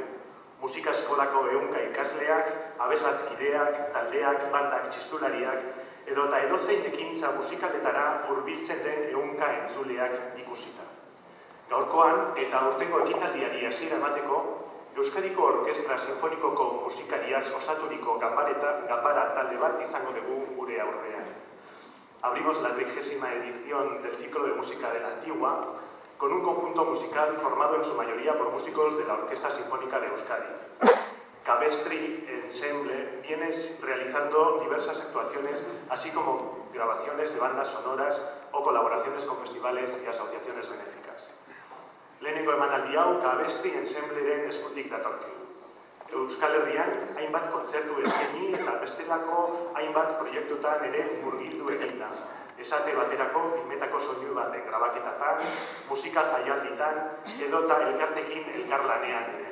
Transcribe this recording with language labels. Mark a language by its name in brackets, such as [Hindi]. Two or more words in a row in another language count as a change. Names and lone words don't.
[Basque] Musika eskolako 100 ikasleak, abeslatzkideak, taldeak, bandak, txistulariak, edota edozein ekintza musikaletara hurbiltzen den 100 entzuleak ikusita. Gaurkoan eta aurtengo ekitaldiari hasiera emateko, Euskadiko Orkestra Sinfonikoko musikariaz osaturiko ganbara talde bat izango dugu gure aurrean. [Spanish] Abrimos la 30ª edición del ciclo de música de la Antigua con un conjunto musical formado en su mayoría por músicos de la Orquesta Sinfónica de Euskadi. Cabestri Ensemble viene realizando diversas actuaciones, así como grabaciones de bandas sonoras o colaboraciones con festivales y asociaciones benéficas. [Basque] Lehenengo emanaldi hau Cabestri Ensembleren eskutik datorkigu. Euskal Herrian hainbat kontzertu eskaini eta bestelako hainbat proiektutan ere murgildu egin da. Esate baterako filmetako soinu baten grabaketatan, musika jaialditan edota elkartekin elkarlanean ere.